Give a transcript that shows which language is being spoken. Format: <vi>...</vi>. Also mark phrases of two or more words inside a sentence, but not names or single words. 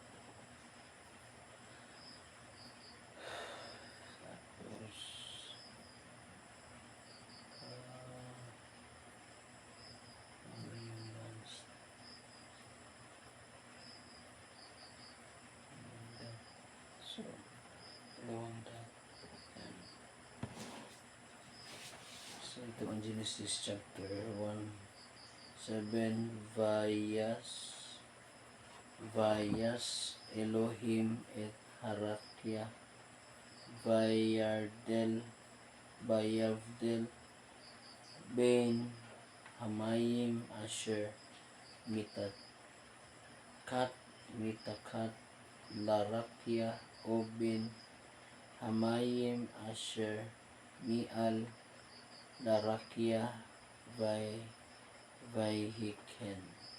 <tl>Tapos, ano yung last? Dot. So, dalawang dot. Yan. So, ito ang Genesis chapter 1:7.</tl> <he>ויעש אלוהים את הרקיע ויבדל בין המים אשר מתחת לרקיע ובין המים אשר מעל לרקיע ויהי כן.</he>